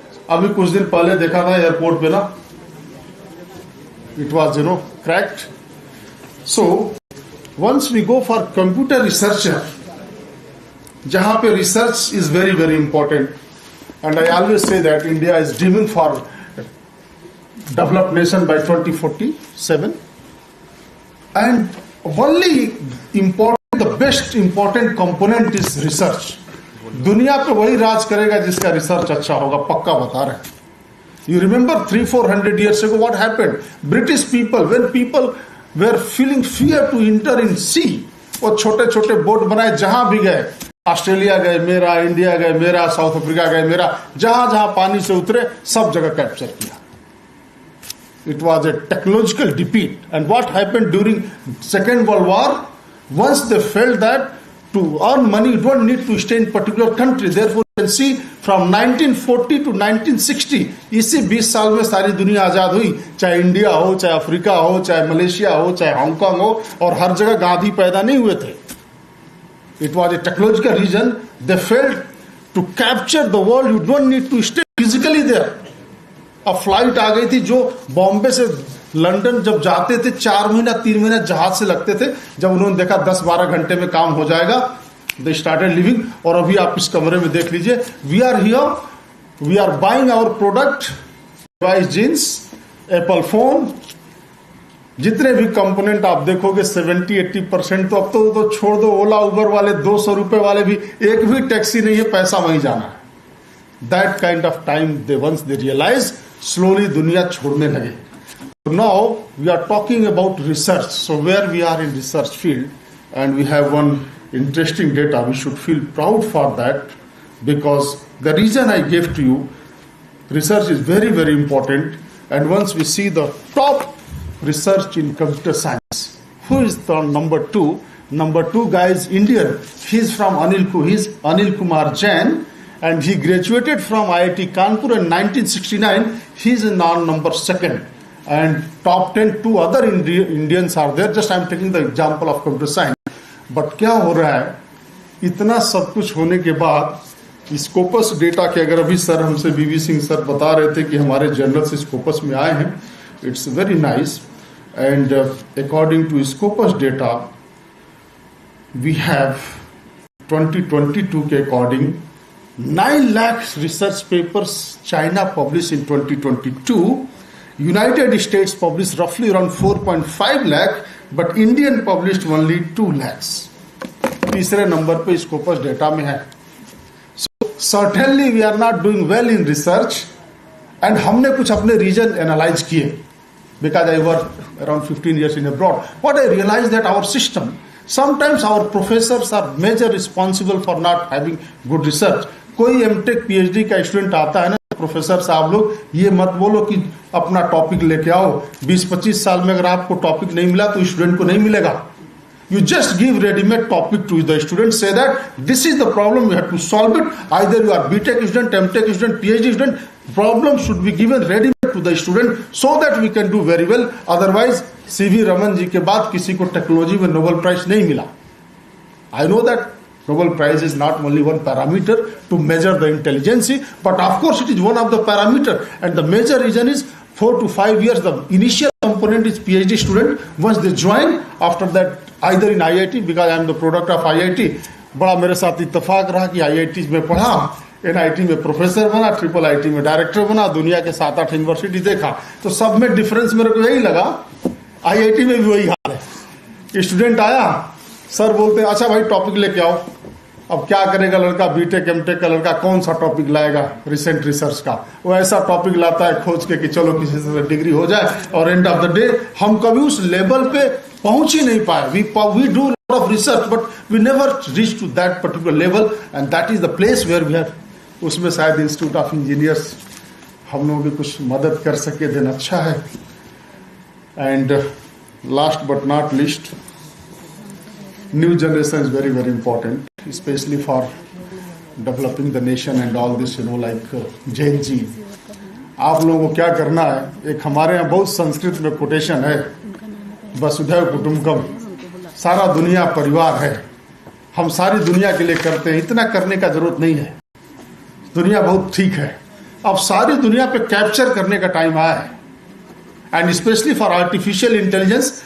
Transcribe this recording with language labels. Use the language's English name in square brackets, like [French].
[Hindi] अभी कुछ दिन पहले देखा था एयरपोर्ट पे ना, [English] it was cracked. So once we go for computer researcher, [Hindi] जहाँ पे [English] research is very very important. And I always say that India is dreaming for developed nation by 2047. And only important, the best important component is research. [Hindi] दुनिया पे वही राज करेगा जिसका research अच्छा होगा, पक्का बता रहे हैं. [English] You remember 300-400 years ago what happened? British people, when people were feeling fear to enter in sea, [Hindi] वो छोटे छोटे बोट बनाए, जहां भी गए, ऑस्ट्रेलिया गए मेरा, इंडिया गए मेरा, साउथ अफ्रीका गए मेरा, जहां जहां पानी से उतरे सब जगह कैप्चर किया. [English] It was a technological defeat. And what happened during Second World War? Once they felt that to earn money you don't need to stay in particular country. Therefore you can see from 1940 to 1960 [Hindi] इसी 20 साल में सारी दुनिया आजाद हुई, चाहे India हो, चाहे Africa हो, चाहे मलेशिया हो, चाहे हांगकांग हो, और हर जगह गांधी पैदा नहीं हुए थे. [English] It was a technological reason. They felt to capture the world you don't need to stay physically physically there. [Hindi] अब फ्लाइट आ गई थी जो बॉम्बे से लंदन जब जाते थे 4 महीना 3 महीना जहाज से लगते थे, जब उन्होंने देखा 10-12 घंटे में काम हो जाएगा, [English] They started living. [Hindi] और अभी आप इस कमरे में देख लीजिए, [English] we are here, we are buying our product, [Hindi] device, jeans, Apple phone, जितने भी कंपोनेंट आप देखोगे 70-80% तो अब तो छोड़ दो, ओला उबर वाले 200 रुपए वाले भी, एक भी टैक्सी नहीं है, पैसा वहीं जाना है। [English] that kind of time they once they realise, slowly [Hindi] दुनिया छोड़ने लगे। [English] Now we are talking about research, so where we are in research field and we have one interesting data. We should feel proud for that, because the reason I gave to you, research is very, very important. And once we see the top research in computer science, who is the number 2? Number 2 guy is Indian. He's from he's Anil Kumar Jain, and he graduated from IIT Kanpur in 1969. He's in number 2nd. And top 10 2 other Indians are there. Just I'm taking the example of computer science. [Hindi] But क्या हो रहा है, इतना सब कुछ होने के बाद स्कोपस डेटा के, अगर अभी सर हमसे बीवी सिंह सर बता रहे थे कि हमारे जर्नल्स स्कोपस में आए हैं, [English] It's very nice. And according to Scopus data we have 2022 के according 9 lakh research papers China publish in 2022, United states publish रफली around 4.5 lakh, but Indian published only 2 lakhs। [Hindi] तीसरे नंबर पे स्कोपस डेटा में है। [English] so certainly we are not doing well in research, and [Hindi] हमने कुछ अपने reason analyse किए, [English] Because I work around 15 years in abroad. What I realized that our system, sometimes our professors are major responsible for not having good research. [Hindi] कोई MTech PhD का student आता है ना, professor साहब लोग ये मत बोलो कि अपना टॉपिक लेके आओ, 20-25 साल में अगर आपको टॉपिक नहीं मिला तो स्टूडेंट को नहीं मिलेगा। [English] You just give ready-made topic to the student, say that this is the problem, we have to solve it. Either you are BTech student, MTech student, PhD student, problem should be given ready-made to the student so that we can do very well. [Hindi] Otherwise, CV Raman ji के बाद किसी को technology में Nobel prize नहीं मिला। [English] I know that Nobel Prize is not only one parameter to measure the intelligence, but of course it is one of the parameter, and the major reason is 4 to 5 years, the initial component is PhD student. Once they join, after that either in IIT, because I am the product of IIT, [Hindi] बड़ा मेरे साथ इत्तेफाक रहा कि IIT में पढ़ा, NIT में professor बना, IIIT में डायरेक्टर बना, दुनिया के 7-8 यूनिवर्सिटी देखा, तो सब में डिफरेंस मेरे को यही लगा, IIT में भी वही हाल है। स्टूडेंट आया, सर बोलते हैं अच्छा भाई टॉपिक लेके आओ। अब क्या करेगा लड़का, बीटेक एमटेक का लड़का कौन सा टॉपिक लाएगा रिसेंट रिसर्च का, वो ऐसा टॉपिक लाता है खोज के कि चलो किसी से डिग्री हो जाए, और एंड ऑफ द डे हम कभी उस लेवल पे पहुंच ही नहीं पाए। [English] we do lot of research but we never reach to that particular level, and that is the place where we have, [Hindi] उसमें शायद इंस्टीट्यूट ऑफ इंजीनियर्स हम लोग भी कुछ मदद कर सके देन अच्छा है। [English] And last but not least, new generation is very, very important, especially for developing the nation and all this, like Jain ji. [Hindi] आप लोगों को क्या करना है, एक हमारे यहाँ बहुत संस्कृत में कोटेशन है, वसुधैव कुटुंबकम, सारा दुनिया परिवार है, हम सारी दुनिया के लिए करते हैं, इतना करने का जरूरत नहीं है, दुनिया बहुत ठीक है। अब सारी दुनिया पे कैप्चर करने का टाइम आया है, [English] And specially for artificial intelligence.